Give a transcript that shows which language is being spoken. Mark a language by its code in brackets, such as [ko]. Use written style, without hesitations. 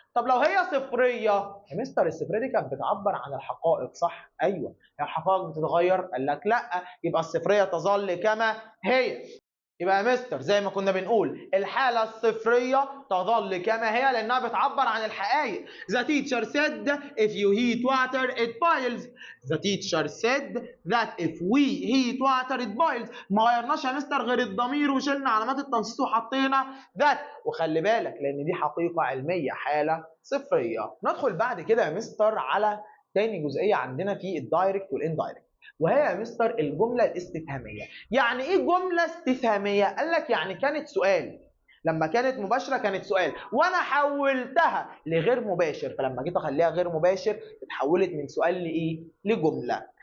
[ar] طب لو هي صفريه يا مستر، الصفريه دي كانت بتعبر عن الحقائق صح؟ ايوه. الحقائق بتتغير؟ قال لك لا، يبقى الصفريه تظل كما هي. يبقى يا مستر زي ما كنا بنقول الحالة الصفرية تظل كما هي لأنها بتعبر عن الحقائق. [en] The teacher said if you heat water it boils. The teacher said that if we heat water it boils. [ar] ما غيرناش يا مستر غير الضمير وشلنا علامات التنصيص وحطينا that. وخلي بالك لأن دي حقيقة علمية، حالة صفرية. ندخل بعد كده يا مستر على تاني جزئية عندنا في الدايركت والاندايركت، وهي يا مستر الجملة الاستفهامية. يعني ايه جملة استفهامية؟ قال لك يعني كانت سؤال، لما كانت مباشرة كانت سؤال وانا حولتها لغير مباشر، فلما جيت اخليها غير مباشر اتحولت من سؤال لايه؟ لجملة.